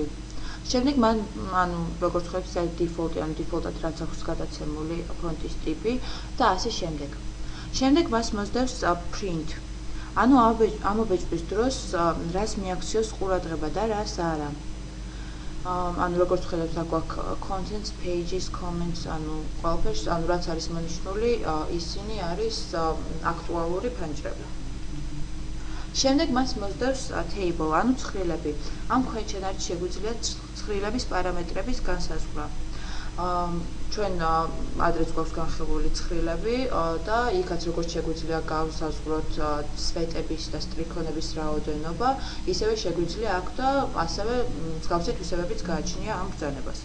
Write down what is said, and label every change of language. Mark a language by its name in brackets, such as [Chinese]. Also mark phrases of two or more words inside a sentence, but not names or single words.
[Georgian] შემდეგ მან, როგორც ხედავთ, ეს default, ანუ default-ად რაც აქვს გადაცემული ფონტის ტიპი და ასე შემდეგ. შემდეგ მას მოსდევს Print, ანუ ამობეჭდვის დროს რას მიაქციოს ყურადღება და რას არა. ანუ როგორც ხედავთ, აქ გვაქვს [English] contents, pages, comments, [Georgian] ანუ ყველაფერს, ანუ რაც არის მონიშნული, ისინი არის აქტუალური ფანჯრები. შემდეგ მას მოსდევს table, ანუ ცხრილები. ამ ქვეჩანართში შეგვიძლია ცხრილების პარამეტრების განსაზღვრა. ჩვენ ადრეც გვაქვს განხილული ცხრილები და იქაც როგორც შეგვიძლია გავსაზღვროთ სვეტების და სტრიქონების რაოდენობა, ისევე შეგვიძლია აქ და ასევე მსგავსი თვისებებიც გააჩნია ამ ბრძანებას.